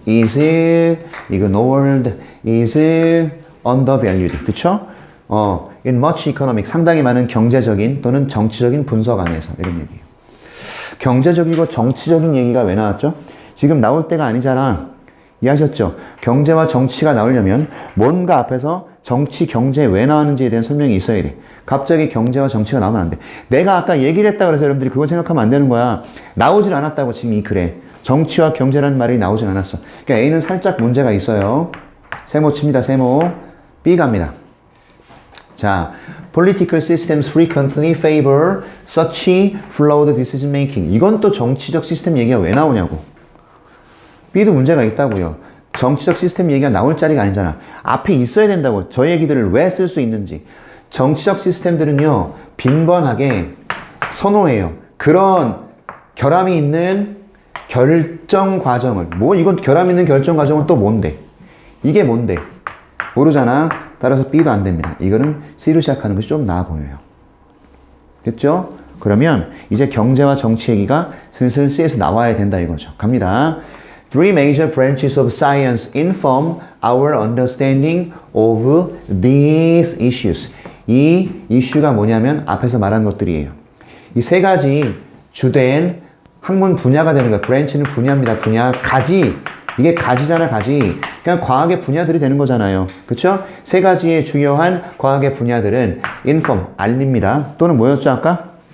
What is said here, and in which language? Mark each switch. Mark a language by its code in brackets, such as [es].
[en] is ignored, is undervalued. [ko] 그쵸? [en] in much economic, [ko] 상당히 많은 경제적인 또는 정치적인 분석 안에서 이런 얘기예요. 경제적이고 정치적인 얘기가 왜 나왔죠? 지금 나올 때가 아니잖아. 이해하셨죠? 경제와 정치가 나오려면 뭔가 앞에서 정치, 경제 왜 나왔는지에 대한 설명이 있어야 돼. 갑자기 경제와 정치가 나오면 안 돼. 내가 아까 얘기를 했다 그래서 여러분들이 그걸 생각하면 안 되는 거야. 나오질 않았다고 지금 이 글에. 정치와 경제라는 말이 나오질 않았어. 그러니까 A는 살짝 문제가 있어요. 세모 칩니다. 세모. B 갑니다. [en] 자, political systems frequently favor such flawed decision making. [ko] 이건 또 정치적 시스템 얘기가 왜 나오냐고. B도 문제가 있다고요. 정치적 시스템 얘기가 나올 자리가 아니잖아. 앞에 있어야 된다고. 저 얘기들을 왜 쓸 수 있는지. 정치적 시스템들은요, 빈번하게 선호해요. 그런 결함이 있는 결정 과정을. 이건 결함 있는 결정 과정은 또 뭔데? 이게 뭔데? 모르잖아. 따라서 B도 안 됩니다. 이거는 C로 시작하는 것이 좀 나아 보여요. 됐죠? 그러면 이제 경제와 정치 얘기가 슬슬 C에서 나와야 된다 이거죠. 갑니다. [en] Three major branches of science inform our understanding of these issues. [ko] 이 이슈가 뭐냐면 앞에서 말한 것들이에요. 이 세 가지 주된 학문 분야가 되는 거예요. branch는 분야입니다. 분야. 가지. 이게 가지잖아, 가지. 그냥 과학의 분야들이 되는 거잖아요. 그쵸? 세 가지의 중요한 과학의 분야들은 inform, 알립니다. 또는 뭐였죠, 아까?